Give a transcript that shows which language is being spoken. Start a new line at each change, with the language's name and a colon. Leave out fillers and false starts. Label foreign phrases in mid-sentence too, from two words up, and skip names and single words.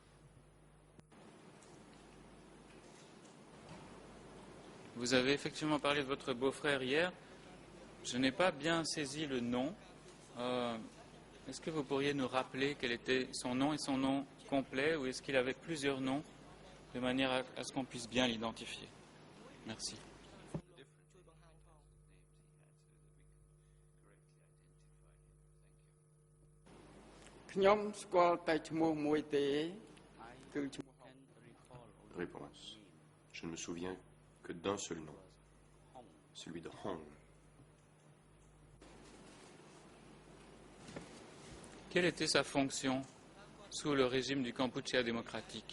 French: Vous avez effectivement parlé de votre beau-frère hier. Je n'ai pas bien saisi le nom. Est-ce que vous pourriez nous rappeler quel était son nom et son nom complet, ou est-ce qu'il avait plusieurs noms, de manière à ce qu'on puisse bien l'identifier? Merci.
Khmer: ខ្ញុំស្គាល់តែឈ្មោះមួយទេគឺឈ្មោះ
French: Réponse. Je ne me souviens que d'un seul nom, celui de Hong. Quelle était sa fonction sous le régime du Kampuchea démocratique?